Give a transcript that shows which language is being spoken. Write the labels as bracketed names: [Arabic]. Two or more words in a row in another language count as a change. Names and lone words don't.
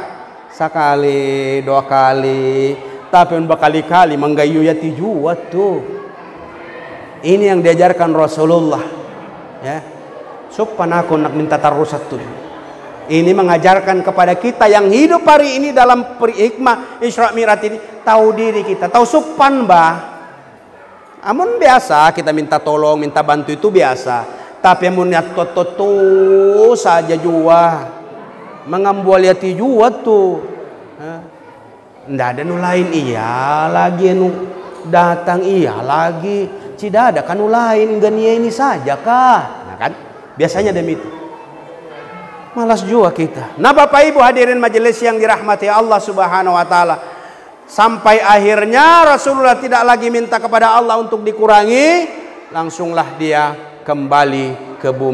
[Banjar] Sekali, 2 kali, tapi berkali-kali menggayu ya tijuat tuh. [Indonesian] Ini yang diajarkan Rasulullah, ya. [Banjar] Supan aku nak minta terus satu. [Indonesian] Ini mengajarkan kepada kita yang hidup hari ini dalam hikmah Isra Mi'raj ini, tahu diri kita, tahu supan bah. [Banjar] Amun biasa kita minta tolong, minta bantu itu biasa. Tapi amun niat toto saja jua. Mengambil hati jua tuh, ndak ada nu lain iya lagi nu datang iya lagi, tidak ada kan nu lain gania ini saja kah? [Indonesian] Nah kan biasanya demikian. Malas juga kita. Nah Bapak Ibu hadirin majelis yang dirahmati Allah [Arabic] Subhanahu wa taala, [Indonesian] sampai akhirnya Rasulullah tidak lagi minta kepada Allah untuk dikurangi, langsunglah dia kembali ke bumi.